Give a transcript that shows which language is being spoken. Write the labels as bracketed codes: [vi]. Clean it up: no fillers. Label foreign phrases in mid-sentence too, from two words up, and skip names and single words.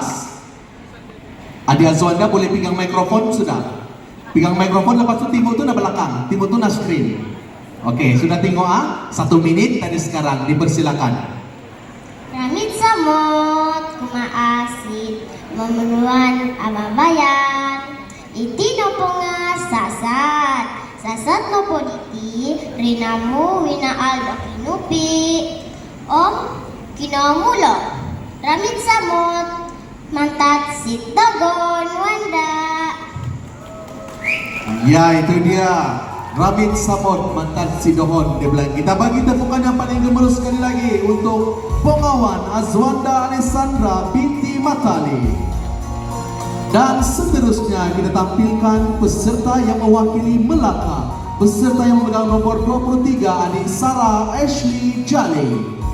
[ms] Adi Azwanda boleh pegang mikrofon sudah? Pegang mikrofon, lepas itu Timur itu di belakang, Timur itu di screen. Oke, sudah tengok 1 menit dari sekarang, dipersilakan. [dtp] Ramit samot kumaasit memenuhan ababayan iti noponga sasat nopo diti rinamu wina aldo kinupi om kinamulo ramit samot mantat sitagon wanda. [ms] Ya, itu dia Ramit Samot mantan Sidohon. Dia bilang kita bagi tepukan yang paling gemerus sekali lagi untuk Bongawan Azwanda Alessandra binti Matali. Dan seterusnya kita tampilkan peserta yang mewakili Melaka. Peserta yang memegang nomor 23 adik Sarah Ashley Jali.